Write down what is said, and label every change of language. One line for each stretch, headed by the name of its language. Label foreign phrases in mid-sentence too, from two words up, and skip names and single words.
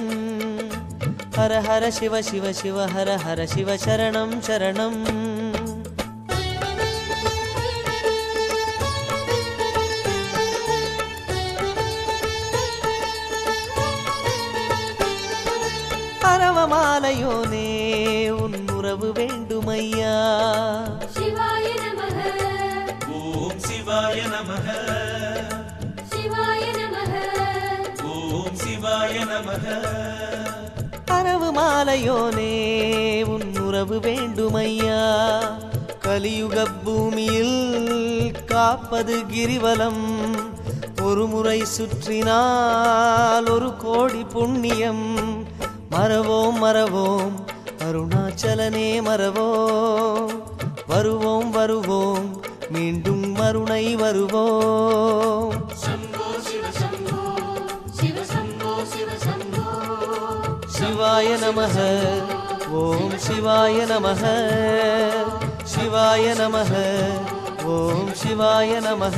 Tamil: ஹர ஹர சிவ சிவ சிவ ஹர ஹர சிவ சரணம் சரணம். அரவமாலையோனே உன் உறவு வேண்டுமையா.
Sanskrit: शिवाय नमः ॐ शिवाय नमः शिवाय नमः ॐ शिवाय नमः
Tamil: அரவு மாலையோனே உன் உறவு வேண்டுமையா. கலியுக பூமியில் காப்பது கிரிவலம். ஒரு முறை சுற்றினால் ஒரு கோடி புண்ணியம். மறவோம் மறவோம் அருணாச்சலனே மறவோம். வருவோம் வருவோம் மீண்டும் மறுணை வருவோம்.
Sanskrit: शम्भो शिव शम्भो शिव शम्भो शिव शम्भो शिवाय नमः ॐ शिवाय नमः. शिवाय नमः ॐ शिवाय नमः.